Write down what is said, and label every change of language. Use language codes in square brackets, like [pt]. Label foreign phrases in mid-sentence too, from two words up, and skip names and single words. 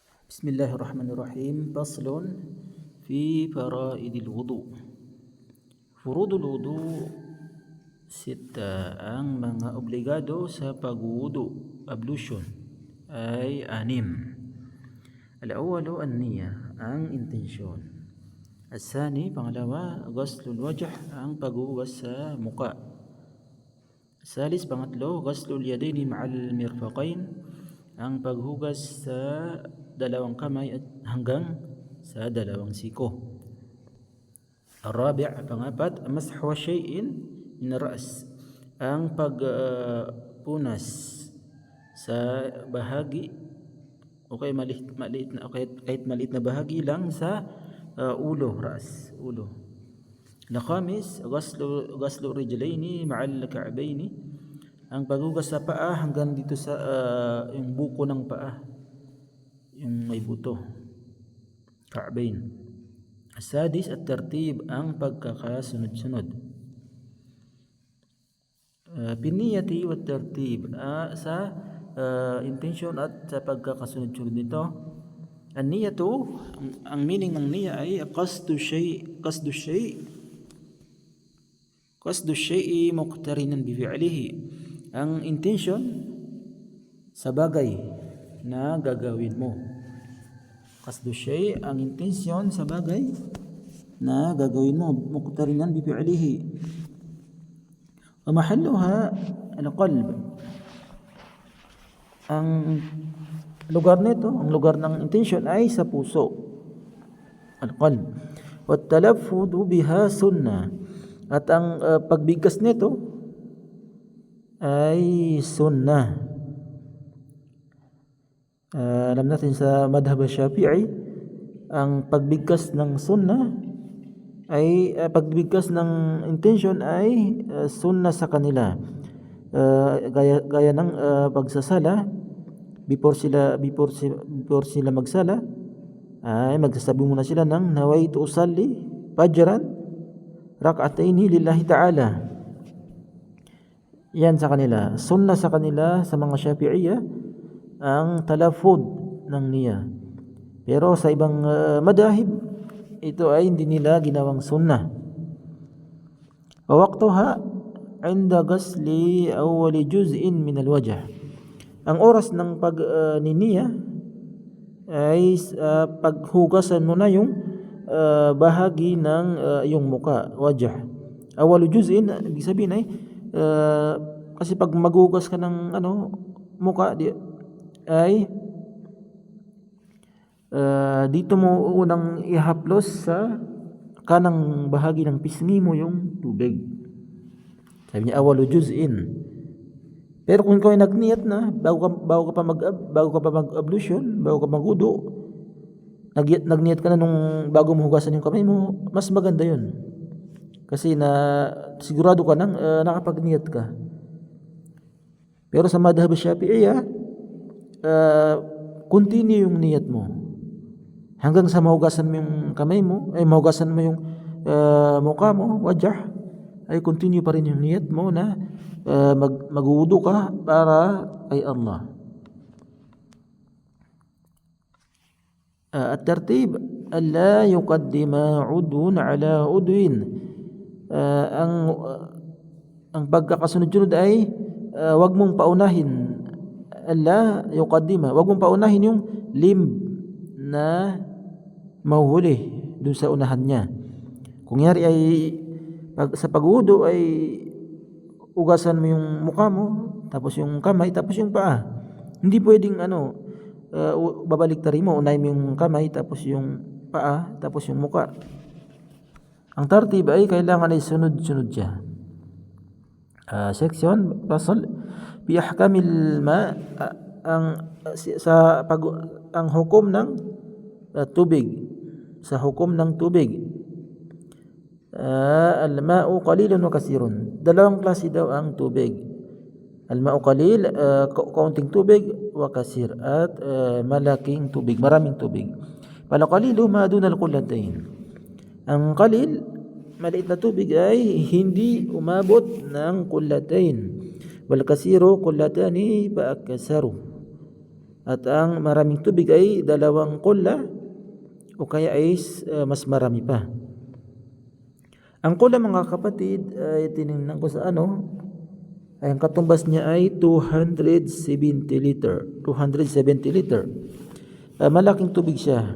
[ar] بسم الله الرحمن الرحيم. فصل في فرائض الوضوء. فروض الوضوء ستة, [tl] ang mga obligado sa pagwudu, ablution, ay anim. [ar] الأول النية, [tl] ang intensyon. Al-thani, pangalawa, [ar] غسل الوجه, [tl] ang paghugas sa muka. Salis, pangatlo, [ar] غسل اليدين مع المرفقين, [tl] ang paghugas sa dalawang kamay at hanggang sa dalawang siko. [ar] Al-rabi', pangapat, مسح شيء من الرأس, [tl] ang pagpunas sa bahagi o kahit maliit na bahagi lang sa ulo, ras, ulo. [ar] الخامس، غسل الرجلين مع الكعبين, [tl] ang paghugas sa paa hanggang dito sa yung buko ng paa, yung may buto, ka'bain. [ar] السادس، الترتيب, [tl] ang pagkakasunod-sunod. [ar] بنية وترتيب, [tl] sa intention at sa pagkakasunod-sunod nito. An-niyatu, ang meaning ng niya ay [ar] قصد شيء مقترنا بفعله, [tl] ang intention sa bagay na gagawin mo. [ar] قصد شيء', [tl] ang intensyon sa bagay na gagawin mo, [ar] مقترنا بفعله. ومحلها القلب, [tl] ang lugar nito, ang lugar ng intensyon ay sa puso, al-qalb. [ar] والتلفظ بها سنة, [tl] at ang pagbigkas nito ay sunnah. Alam natin sa madhab Syafi'i, ang pagbigkas ng sunnah ay pagbigkas ng intention ay sunnah sa kanila. Gaya ng pagsasala, before sila magsala ay magsasabi muna sila ng [ar] نويت أصلي فجرا ركعتين لله تعالى. [tl] Yan sa kanila, sunnah sa kanila, sa mga Syafi'iyya, ang talafud ng niya. Pero sa ibang madahib, ito ay hindi nila ginawang sunnah. [ar] ووقتها عند غسل أول جزء من الوجه, [tl] ang oras ng pagniniya ay paghugasan mo na yung bahagi ng yung muka, wajh. [ar] أول جزء, [tl] ibig sabihin ay kasi pag maghugas ka ng muka ay dito mo unang ihaplos sa kanang bahagi ng pisngi mo yung tubig. Sabi niya [ar] أول جزء. [tl] Pero kung ikaw ay nagniyat na bago ka pa mag-ablution, bago ka magwudu, nagniyat ka na nung bago mo hugasan yung kamay mo, mas maganda yun. Kasi sigurado ka nang nakapagniyat ka. Pero sa madhab Syafi'iyya, continue yung niyat mo hanggang sa mahugasan mo yung kamay mo, ay mahugasan mo yung mukha mo, wajah, ay continue pa rin yung niyat mo na magwudu ka para kay Allah. [ar] الترتيب، ألا يقدم عضو على عضو, [tl] ang pagkakasunod-sunod ay wag mong paunahin, [ar] ألا يقدم, [tl] wag mong paunahin yung limb na mahuhuli dun sa unahan niya. Kung yari ay sa pagwudu ay ugasan mo yung mukha mo, tapos yung kamay, tapos yung paa. Hindi pwedeng babaliktarin mo, unahin mo yung kamay, tapos yung paa, tapos yung mukha. Ang tartib ay kailangan ay sunod-sunod siya. Section, [ar] فصل في أحكام الماء, [tl] ang hukom ng tubig, sa hukom ng tubig. [ar] الماء قليل وكثير, [tl] dalawang klase daw ang tubig. [ar] الماء قليل, [tl] kaunting tubig, [ar] وكثير, [tl] at malaking tubig, maraming tubig. [ar] والقليل ما دون القلتين, [tl] ang qalil, maliit na tubig ay hindi umabot ng qullatayn. [ar] والكثير قلتان فأكثر, [tl] At ang maraming tubig ay 2 kulla o kaya ay mas marami pa. Ang kulla mga kapatid ay tiningnan ko sa ay ang katumbas niya ay 270 liter. 270 liter. Malaking tubig siya.